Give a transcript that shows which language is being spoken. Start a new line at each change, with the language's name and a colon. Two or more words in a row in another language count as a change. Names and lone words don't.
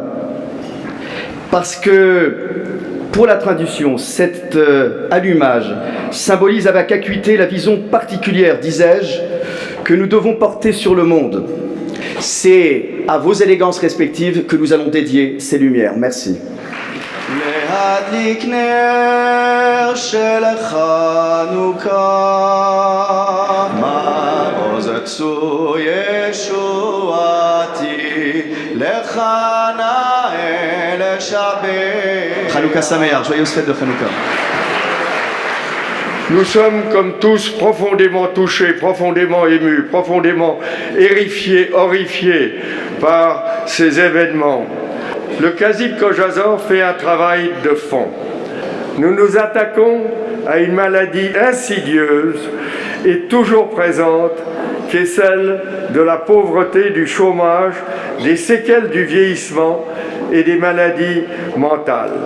French: Parce que, pour la tradition, cet allumage symbolise avec acuité la vision particulière, disais-je, que nous devons porter sur le monde. C'est à vos élégances respectives que nous allons dédier ces lumières. Merci.
Hebrew: להדליק נר של חנוכה, מעוז צור ישועתי, לך נאה לשבח. Hanouka Sameach,
French: joyeuse fête de Hanouka. Nous sommes comme tous profondément touchés, profondément émus, profondément horrifiés par ces événements. Le Kazib Kojazor fait un travail de fond. Nous nous attaquons à une maladie insidieuse et toujours présente, qui est celle de la pauvreté, du chômage, des séquelles du vieillissement et des maladies mentales.